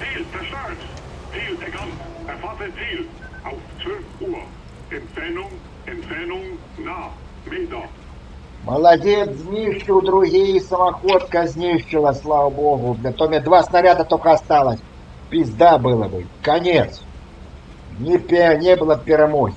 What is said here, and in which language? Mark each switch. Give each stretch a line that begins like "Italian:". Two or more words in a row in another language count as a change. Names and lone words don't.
German: Verstanden. Ziel erkannt. Erfasse Ziel. Auf 12 Uhr. Entfernung nah. Meter.
Russian: Молодец, знищил другие, самоходка знищила, слава богу. Бля, то мне 2 снаряда только осталось. Пизда было бы. Конец. Не было перемоги.